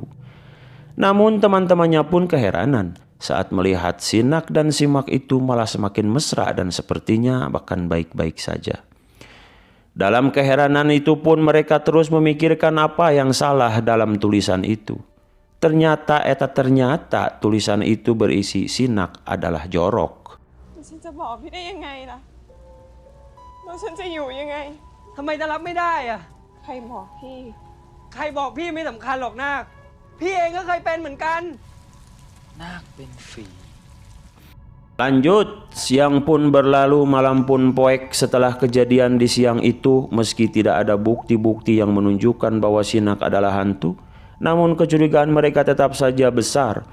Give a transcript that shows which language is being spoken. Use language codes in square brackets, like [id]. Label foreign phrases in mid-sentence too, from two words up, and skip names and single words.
[id] Namun teman-temannya pun keheranan saat melihat si Nak dan si Mak itu malah semakin mesra dan sepertinya bahkan baik-baik saja. Dalam keheranan itu pun mereka terus memikirkan apa yang salah dalam tulisan itu. Ternyata tulisan itu berisi si Nak adalah jorok. [th] ฉันจะบอกพี่ได้ยังไงล่ะแล้วฉันจะอยู่ยังไง ทำไมจะรับไม่ได้อะ ใครบอกพี่ ใครบอกพี่ไม่สำคัญหรอกนาค พี่เองก็เคยเป็นเหมือนกัน [id] Lanjut, siang pun berlalu, malam pun poek. Setelah kejadian di siang itu, meski tidak ada bukti-bukti yang menunjukkan bahwa si Nak adalah hantu, namun kecurigaan mereka tetap saja besar.